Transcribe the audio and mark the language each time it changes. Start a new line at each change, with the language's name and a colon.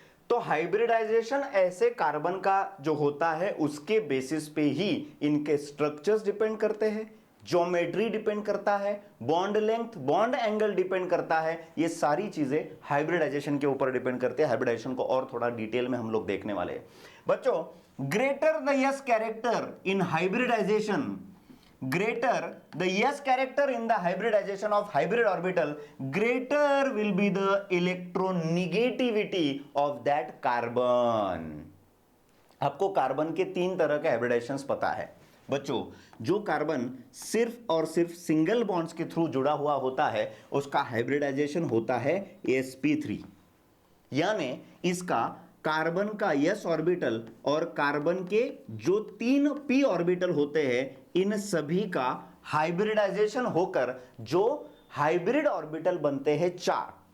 Hindi: तो हाइब्रिडाइजेशन ऐसे कार्बन का जो होता है उसके बेसिस पे ही इनके स्ट्रक्चर्स डिपेंड करते हैं, ज्योमेट्री डिपेंड करता है, bond length, bond angle depend करता है। ये सारी चीजें हाइब्रिडाइजेशन के ऊपर डिपेंड करते हैं। हाइब्रिडाइजेशन को और थोड़ा डिटेल में हम लोग देखने वाले हैं।
English: बच्चों, greater the s character in hybridization, greater the s character in the hybridization of hybrid orbital, greater will be the electronegativity of that carbon।
Hindi: आपको कार्बन के 3 तरह के हाइब्रिडाइजेशंस पता है बच्चों। जो कार्बन सिर्फ और सिर्फ सिंगल बॉन्ड्स के थ्रू जुड़ा हुआ होता है उसका हाइब्रिडाइजेशन होता है sp3, यानी इसका कार्बन का s ऑर्बिटल और कार्बन के जो 3 p ऑर्बिटल होते हैं इन सभी का हाइब्रिडाइजेशन होकर जो हाइब्रिड ऑर्बिटल बनते हैं 4।